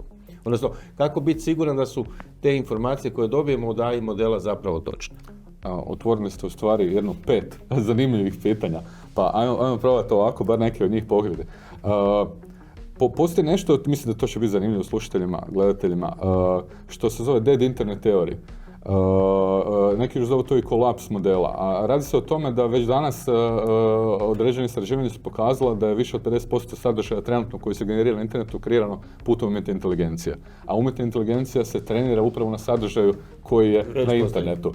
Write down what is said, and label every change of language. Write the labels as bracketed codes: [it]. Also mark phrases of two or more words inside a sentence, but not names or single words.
[hr] Odnosno, kako biti siguran da su te informacije koje dobijemo od AI modela zapravo točne? Otvorili ste u stvari jedno 5 zanimljivih pitanja, pa ajmo probati ovako, bar neke od njih pokriti. Postoji nešto, mislim da to će biti zanimljivo slušateljima, gledateljima, što se zove [en] dead internet theory. [hr] Neki još zovu to i kolaps modela, a radi se o tome da već danas određene istraživanja su pokazala da je više od 50% sadržaja trenutno koji se generira na internetu kreirano putem umjetne inteligencije. A umjetna inteligencija se trenira upravo na sadržaju koji je na internetu.